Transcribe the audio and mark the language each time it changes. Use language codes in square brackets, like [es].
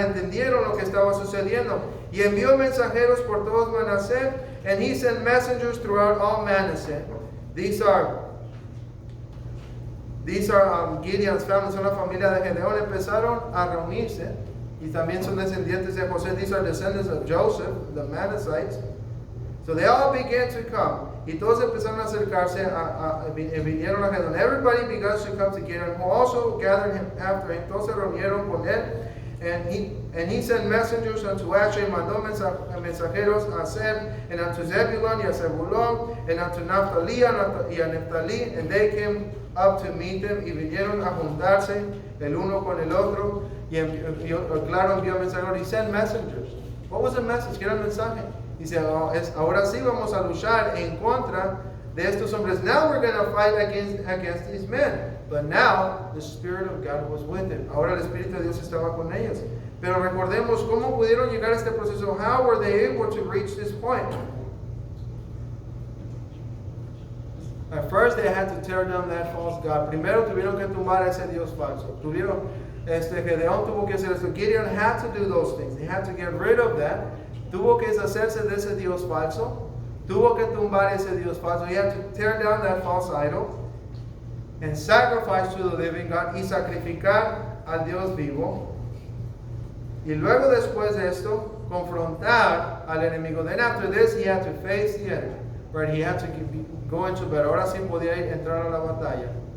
[es] Entendieron lo que estaba sucediendo. Y envió mensajeros por todos Manasés, [en] and he sent messengers throughout all Manasseh. These are Gideon's family, [es] son la familia de Gedeón. Empezaron a reunirse, y también son descendientes de José. [en] These are descendants of Joseph, the Manassites. So they all began to come. [es] Y todos empezaron a acercarse, vinieron a Gedeón. [en] Everybody began to come to Gideon, who also gathered him after him. [es] Todos se reunieron con él. [en] And he sent messengers unto Asher, [es] mandó mensajeros a Aser, [en] and unto Zebulun, [es] y a Zebulun, [en] and unto Naphtali, [es] y a Naphtali, [en] and they came up to meet them, [es] y vinieron a juntarse el uno con el otro, y claro, envió mensajeros. [en] He sent messengers. What was the message? [es] ¿Qué era el mensaje? Dice, ahora sí vamos a luchar en contra de estos hombres. [en] Now we're going to fight against these men. But now the Spirit of God was with him. [es] Ahora el Espíritu de Dios estaba con ellos. Pero recordemos cómo pudieron llegar a este proceso. [en] How were they able to reach this point? At first they had to tear down that false god. [es] Primero tuvieron que tumbar a ese Dios falso. Gedeón tuvo que hacer eso. [en] Gideon had to do those things. They had to get rid of that. [es] Tuvo que deshacerse de ese Dios falso. Tuvo que tumbar ese Dios falso. [en] He had to tear down that false idol and sacrifice to the living God, [es] y sacrificar al Dios vivo. Y luego después de esto, confrontar al enemigo. [en] Then after this, he had to face the enemy. Right? He had to go into battle. [es] Ahora sí podía entrar a la batalla.